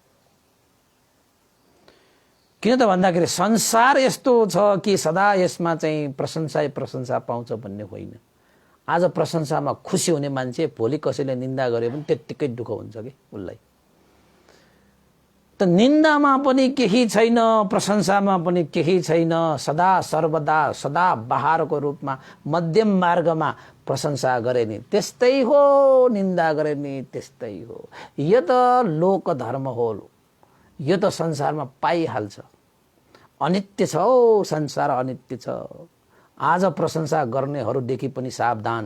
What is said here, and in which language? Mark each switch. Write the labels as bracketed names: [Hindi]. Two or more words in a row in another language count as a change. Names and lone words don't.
[Nepali] किन त भन्दाखेरि संसार यस्तो छ कि सदा यसमा चाहिँ प्रशंसा पाउँछ भन्ने होइन। आज प्रशंसामा खुसी हुने मान्छे भोलि कसैले निन्दा गरे पनि त्यत्तिकै दुःख हुन्छ कि उसलाई। त निन्दामा पनि केही छैन, प्रशंसामा पनि केही छैन, सदा सर्वदा सदा बहारको रूपमा मध्यम मार्गमा प्रशंसा गरे नि त्यस्तै हो, निन्दा गरे नि त्यस्तै हो। यो त लोक धर्म हो, यो त संसारमा पाइहाल्छ। अनित्य छ हो, संसार अनित्य छ। आज प्रशंसा गर्नेहरूदेखि पनि सावधान।